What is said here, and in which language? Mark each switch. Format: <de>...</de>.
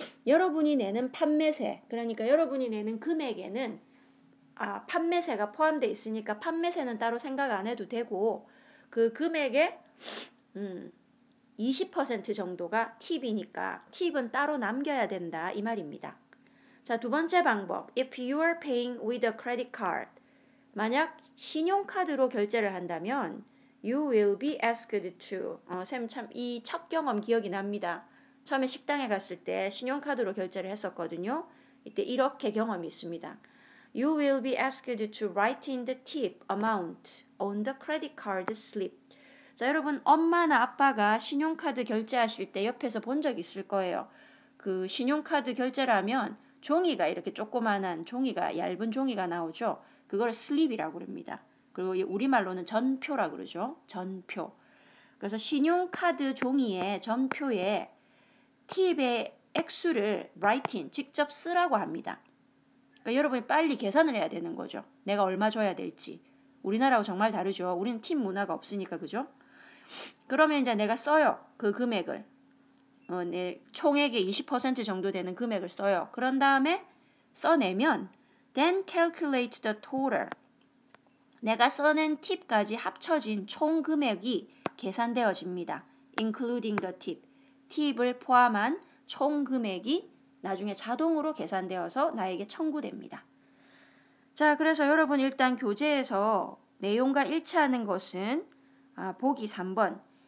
<ko>여러분이 내는 판매세, 그러니까 여러분이 내는 금액에는 판매세가 포함되어 있으니까 판매세는 따로 생각 안 해도 되고 그 금액의 20% 정도가 팁이니까 팁은 따로 남겨야 된다 이 말입니다. 자, 두 번째 방법.</ko> <en>If you are paying with a credit card.</en> <ko>만약 신용카드로 결제를 한다면</ko> <en>you will be asked to.</en> <ko>쌤 참 이 첫 경험 기억이 납니다. 처음에 식당에 갔을 때 신용카드로 결제를 했었거든요. 이때 이렇게 경험이 있습니다.</ko> <en>You will be asked to write in the tip amount on the credit card slip.</en> <ko>자, 여러분 엄마나 아빠가 신용카드 결제하실 때 옆에서 본 적 있을 거예요. 그 신용카드 결제를 하면 종이가 이렇게 조그만한 종이가 얇은 종이가 나오죠. 그걸 슬립이라고 합니다. 그리고 우리말로는 전표라고 그러죠. 전표. 그래서 신용카드 종이에 전표에 팁의 액수를</ko> <en>write in,</en> <ko>직접 쓰라고 합니다. 그러니까 여러분이 빨리 계산을 해야 되는 거죠. 내가 얼마 줘야 될지. 우리나라하고 정말 다르죠. 우리는 팁 문화가 없으니까, 그죠? 그러면 이제 내가 써요. 그 금액을. 내 총액의 20% 정도 되는 금액을 써요. 그런 다음에 써내면</ko> <en>then calculate the total.</en> <ko>내가 써낸 팁까지 합쳐진 총 금액이 계산되어집니다.</ko> <en>including the tip.</en> <ko>팁을 포함한 총 금액이 나중에 자동으로 계산되어서 나에게 청구됩니다. 자, 그래서 여러분 일단 교재에서 내용과 일치하는 것은 보기 3번.</ko>